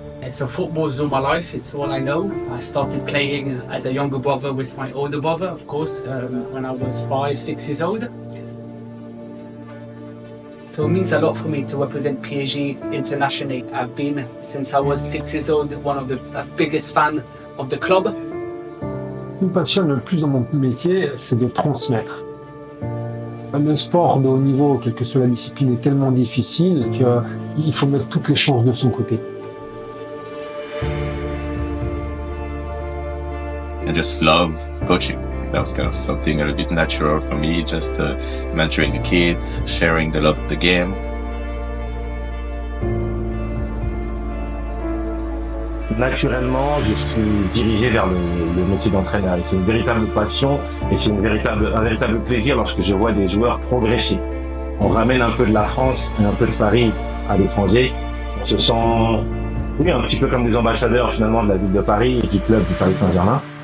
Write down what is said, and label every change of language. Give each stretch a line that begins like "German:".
English: So football's all my life, it's all I know. I started playing as a younger brother with my older brother, of course, when I was 5, 6 years old. So it means a lot for me to represent PSG internationally. I've been, since I was 6 years old, one of the biggest fan of the club.
French: Ce qui me passionne le plus dans mon métier, c'est de transmettre. Le sport de haut niveau, quelle que soit la discipline, est tellement difficile qu'il faut mettre toutes les chances de son côté.
English: I just love coaching. That was kind of something a little bit natural for me, just mentoring the kids, sharing the love of the game.
French: Naturellement, je suis dirigé vers le métier d'entraîneur. Et c'est une véritable passion et c'est un véritable plaisir lorsque je vois des joueurs progresser. On ramène un peu de la France et un peu de Paris à l'étranger. On se sent, oui, un petit peu comme des ambassadeurs finalement de la ville de Paris et du club du Paris Saint-Germain.